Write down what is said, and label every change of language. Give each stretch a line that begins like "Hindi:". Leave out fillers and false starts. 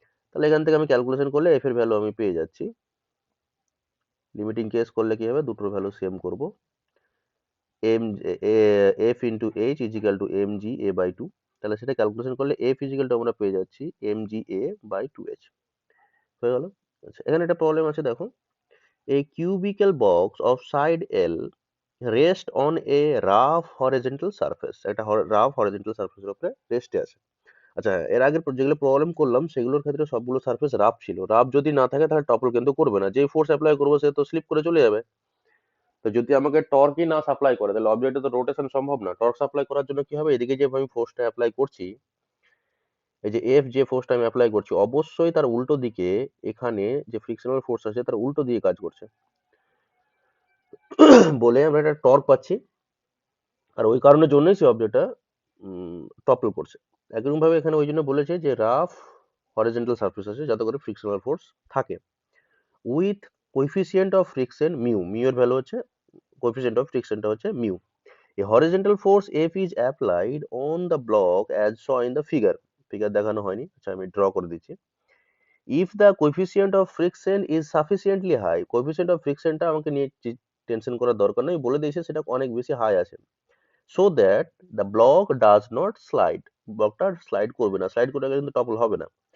Bangla: তাহলে এখান থেকে আমি ক্যালকুলেশন করলে এফ এর ভ্যালু আমি পেয়ে যাচ্ছি। লিমিটিং কেস করলে কি হবে, দুটোর ভ্যালু সেম করব, M F into H is equal two M G A by two. তাহলে সেটা ক্যালকুলেশন করলে এফ ইজিক্যাল টু আমরা পেয়ে যাচ্ছি M G A by two H. হয়ে গেল। আচ্ছা, এখানে একটা প্রবলেম আছে, দেখো,
English: a cubical box of side L rest on a rough horizontal surface, একটা rough horizontal surface
Bangla: এর উপরে রেস্টে আছে। আচ্ছা, এর আগের যেগুলো প্রবলেম করলাম সেগুলোর ক্ষেত্রে সবগুলো সারফেস রাফ ছিল। রাফ যদি না থাকে তাহলে টপল কিন্তু করবে না, যেই ফোর্স অ্যাপ্লাই করবো সে তো স্লিপ করে চলে যাবে। তো যদি আমাকে টর্কই না সাপ্লাই করে তাহলে অবজেক্টে তো রোটেশন সম্ভব না। টর্ক সাপ্লাই করার জন্য কি হবে, এদিকে যে আমি ফোর্সটা অ্যাপ্লাই করছি, এই যে এফ যে ফোর্সটা আমি অ্যাপ্লাই করছি, অবশ্যই তার উল্টো দিকে এখানে যে ফ্রিকশনাল ফোর্স আছে তার উল্টো দিকে কাজ করছে বলে আমরা একটা টর্ক পাচ্ছি। আর ওই কারণের জন্যই সেই অবজেক্টটা টপল করছে। একরকম ভাবে এখানে ওই জন্য বলেছে যে রাফ হরিজন্টাল সারফেস আছে যাতে করে ফ্রিকশনাল ফোর্স থাকে with coefficient of friction mu, mu এর ভ্যালু হচ্ছে, কোএফিসিয়েন্ট অফ ফ্রিকশনটা হচ্ছে mu.
English: A horizontal force F is applied on the block as shown in the figure.
Bangla: Figure দেখানো হয়নি, আচ্ছা আমি ড্র করে দিচ্ছি।
English: If the coefficient of friction is sufficiently high,
Bangla: coefficient of frictionটা আমাকে নিয়ে টেনশন করার দরকার নেই, বলে দিয়েছে সেটা অনেক বেশি হাই আছে,
English: so that the block does not slide,
Bangla: ব্লকটা স্লাইড করবে না, স্লাইড করলে কিন্তু টপল হবে না।